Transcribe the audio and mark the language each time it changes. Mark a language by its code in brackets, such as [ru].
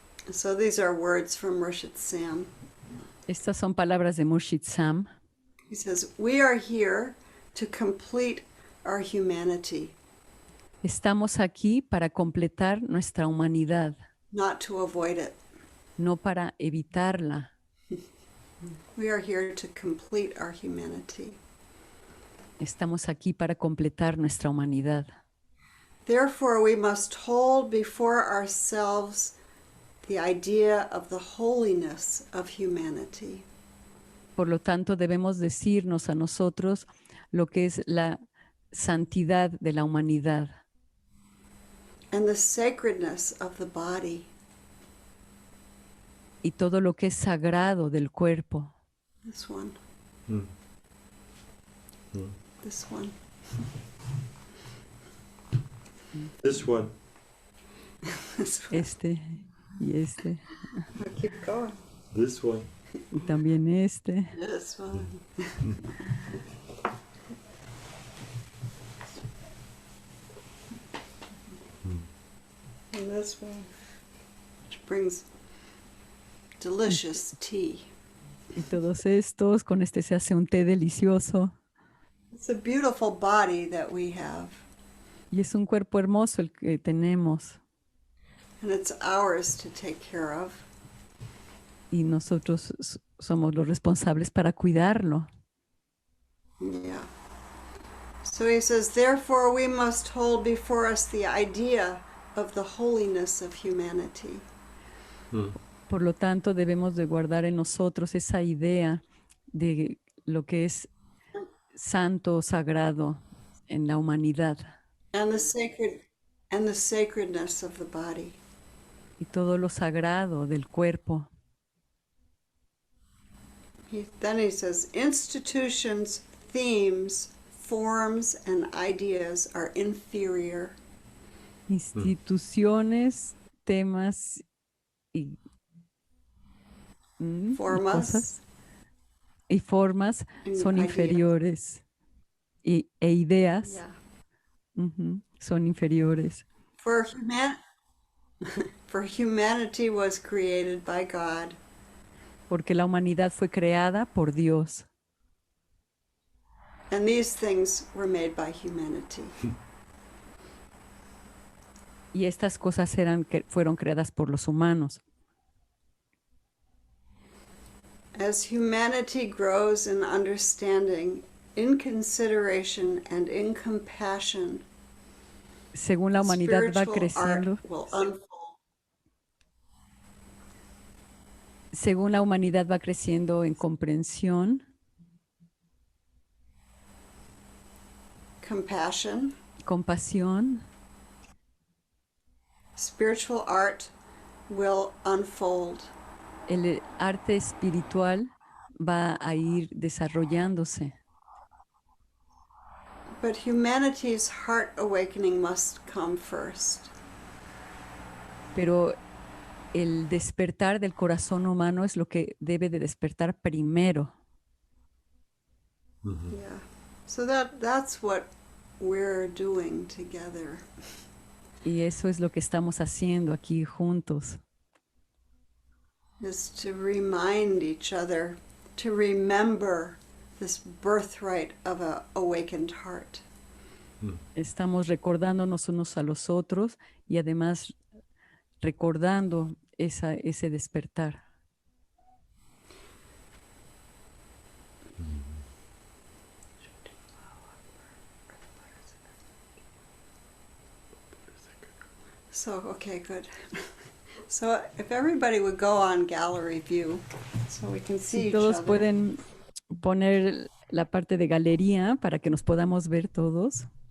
[en] So these are words from Murshid Sam. [es] Estas son palabras de Murshid Sam. [en] He says, "We are here to complete our humanity [es] Estamos aquí para completar nuestra humanidad, [en] not to avoid it. [es] no para evitarla. [en] We are here to complete our humanity. [es] Estamos aquí para completar nuestra humanidad. [en] Therefore, we must hold before ourselves the idea of the holiness of humanity. [es] Por lo tanto, debemos decirnos a nosotros lo que es la santidad de la humanidad [en] And the sacredness of the body. [es] y todo lo que es sagrado del cuerpo. [en] This one. Mm. Mm. This one. This one. This one. [es] Este y este. [en] I'll keep going. This one. [es] Y también este. [en] This one. And this one, which brings delicious tea. [es] Y todos estos, con este se hace un té delicioso. [en] It's a beautiful body that we have, [es] Y es un cuerpo hermoso el que tenemos. [en] and it's ours to take care of. [es] Y nosotros somos los responsables para cuidarlo. [en] Yeah. So he says, therefore we must hold before us the idea of the holiness of humanity. Mm. [es] Por lo tanto, debemos de guardar en nosotros esa idea de lo que es santo, sagrado en la humanidad [en] And the sacredness of the body. [es] y todo lo sagrado del cuerpo. [en] Then he says, institutions, themes, forms, and ideas are inferior. [es] Instituciones, temas y Formas. cosas y formas [en] And [es] son [en] ideas. [es] inferiores e ideas [en] Yeah. [es] son inferiores. [en] For humanity was created by God, [es] Porque la humanidad fue creada por Dios [en] and these things were made by humanity. [es] y estas cosas fueron creadas por los humanos. [en] As humanity grows in understanding, in consideration, and in compassion, [es] Según la humanidad va [en] spiritual [es] creciendo, [en] art will unfold. [es] según la humanidad va creciendo en comprensión, [en] Compassion, [es] compasión, [en] spiritual art will unfold. [es] el arte espiritual va a ir desarrollándose. [en] But humanity's heart awakening must come first. [es] Pero el despertar del corazón humano es lo que debe de despertar primero. [en] Yeah. So that's what we're doing together. [es] Y eso es lo que estamos haciendo aquí juntos. [en] Is to remind each other, to remember this birthright of a awakened heart. [es] Estamos recordándonos unos a los otros y además recordando ese despertar. [en] So, okay, good. So if everybody would go on gallery view so we can see [es] Si [en] each [es] todos [en] other. [es] pueden poner la parte de galería para que nos podamos ver todos.